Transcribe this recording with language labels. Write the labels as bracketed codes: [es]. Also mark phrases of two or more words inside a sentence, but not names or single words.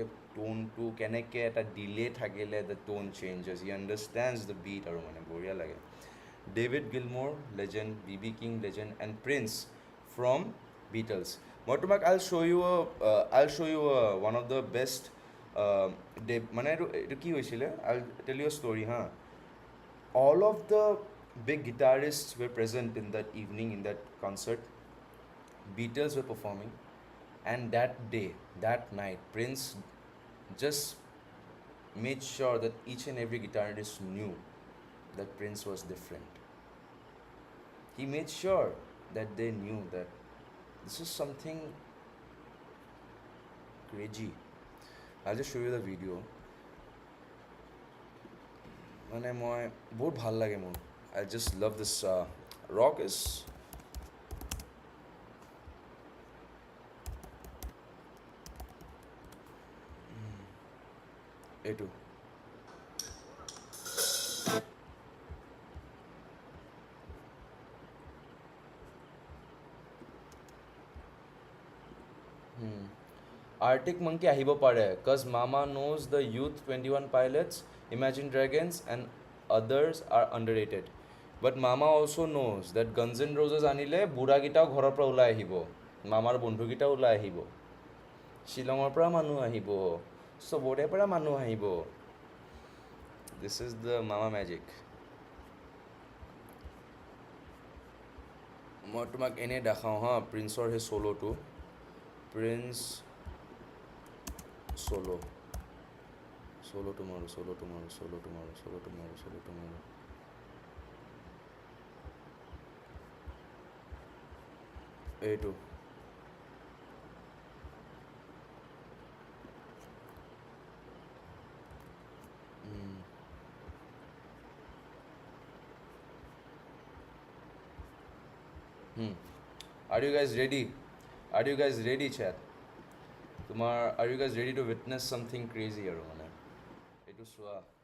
[as] টোনটো কেনেকৈ এটা ডিলে থাকিলে [en] the tone changes he understands the beat [as] আৰু মানে বঢ়িয়া লাগে ডেভিড গিলমোৰ লেজেণ্ড BB কিং [en] legend and Prince from Beatles [as] মই তোমাক [en] I'll show you one of the best [as] মানে এইটো কি হৈছিলে [en] I tell you story হা all of the big guitarists were present in that evening in that concert Beatles were performing and that night Prince just made sure that each and every guitarist knew that Prince was different he made sure that they knew that this is something crazy I'll just show you the video [as] মানে মই বহুত ভাল লাগে মোৰ [en] I just love this rock is এইটো Arctic Monkey [as] আহিব পাৰে [en] cause Mama knows the youth 21 pilots [as] Imagine Dragons [en] and others are underrated but Mama also knows that [as] Guns N' Roses আনিলে বুঢ়াকেইটাও ঘৰৰ পৰা ওলাই আহিব মামাৰ বন্ধুকেইটাও ওলাই আহিব শ্বিলঙৰ পৰা মানুহ আহিব চবৰে পৰা মানুহ আহিব [en] this is the Mama magic [as] মই তোমাক এনে দেখাওঁ হা প্ৰিন্সৰ সেই চ'ল'টো প্ৰিন্স [en] solo tomorrow এইটো Are you guys ready chat are you guys ready to witness something crazy [as] আৰু মানে এইটো চোৱা